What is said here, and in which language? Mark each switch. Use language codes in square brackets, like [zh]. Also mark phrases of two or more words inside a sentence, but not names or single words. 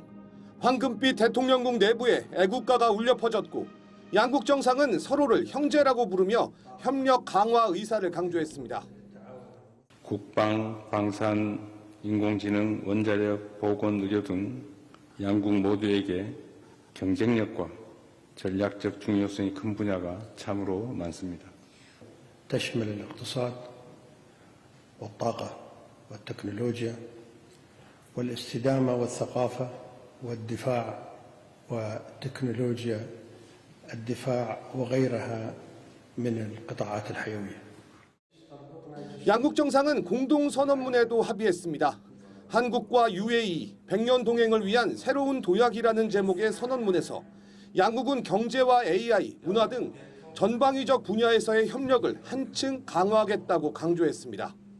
[ko] 황금빛 대통령궁 내부에 애국가가 울려 퍼졌고 양국 정상은 서로를 형제라고 부르며 협력 강화 의사를 강조했습니다. 국방, 방산, 인공지능, 원자력, 보건, 의료 등 양국 모두에게 경쟁력과 전략적 중요성이 큰 분야가 참으로 많습니다. [ar] تشمل الاقتصاد والطاقة والتكنولوجيا والاستدامة والثقافة والدفاع وتكنولوجيا الدفاع وغيرها من القطاعات الحيوية. [ko] 양국 정상은 공동선언문에도 합의했습니다. 한국과 UAE 100년 동행을 위한 새로운 도약이라는 제목의 선언문에서 양국은 경제와 AI, 문화 등 전방위적 분야에서의 협력을 한층 강화하겠다고 강조했습니다.